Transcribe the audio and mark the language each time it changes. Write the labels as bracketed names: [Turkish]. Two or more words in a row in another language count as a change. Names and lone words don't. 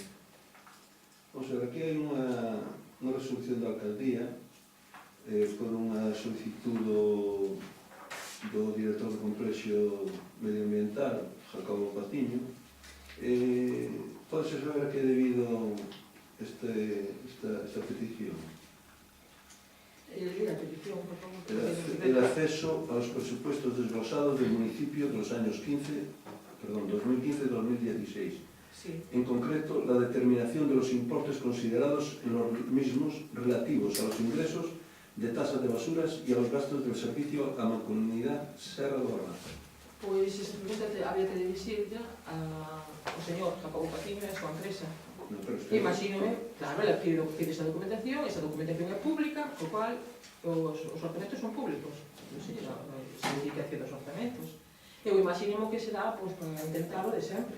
[Galician] O sea, aquí hai unha resolución da alcaldía por unha solicitud do director do complexo medioambiental, Jacobo Patiño. Pode saber a que é debido esta petición? [Spanish] La petición, por favor. El acceso a los presupuestos desglosados del municipio de los años 2015 y 2016. Sí. En concreto, la determinación de los importes considerados en los mismos relativos a los ingresos de tasas de basuras y a los gastos del servicio a la Mancomunidad Serra do Armazo. [Galician] Pois esa pregunta había que dirixirla ao señor Jacobo Patiño e a súa empresa. [Spanish] No, pero [Galician] Imagínome, claro, ela pide esa documentación é pública, o cual os orzamentos son públicos. Non sei, se indicación dos orzamentos. Eu imagínimo que será para intentar o de sempre.